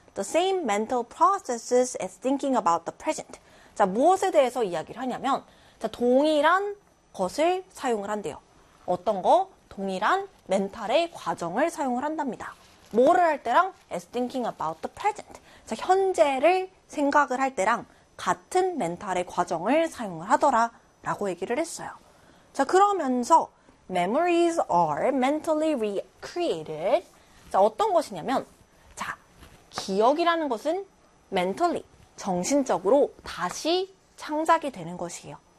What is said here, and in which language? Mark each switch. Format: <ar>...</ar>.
<en>The same mental processes as thinking about the present.</en> <ko>자, 무엇에 대해서 이야기를 하냐면, 자, 동일한 것을 사용을 한대요. 어떤 거? 동일한 멘탈의 과정을 사용을 한답니다. 뭐를 할 때랑</ko> <en>as thinking about the present.</en> <ko>자, 현재를 생각을 할 때랑 같은 멘탈의 과정을 사용을 하더라라고 얘기를 했어요. 자, 그러면서</ko> <en>memories are mentally recreated.</en> <ko>자, 어떤 것이냐면, 자, 기억이라는 것은 mentally, 정신적으로 다시 창작이 되는 것이에요.</ko>